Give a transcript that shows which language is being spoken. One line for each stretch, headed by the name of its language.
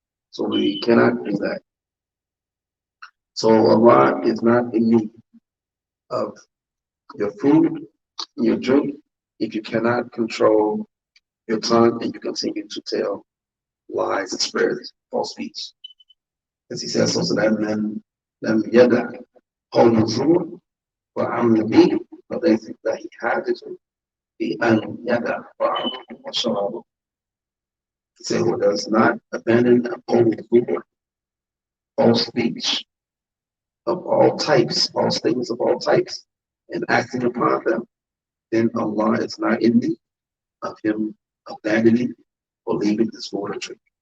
English: So we cannot do that. So Allah is not in need of your food, your drink, if you cannot control your tongue and you continue to tell lies and spread false speech. As he says, so that man
Arabic: لم يدع قول الزور وعمل به فليس له حاجة في أن يدع طعامه وشرابه.
English: He said, who does not abandon a
Arabic: قول الزور,
English: false speech of all types, false things of all types, and acting upon them, then Allah is not in need of him abandoning or leaving his food or drink.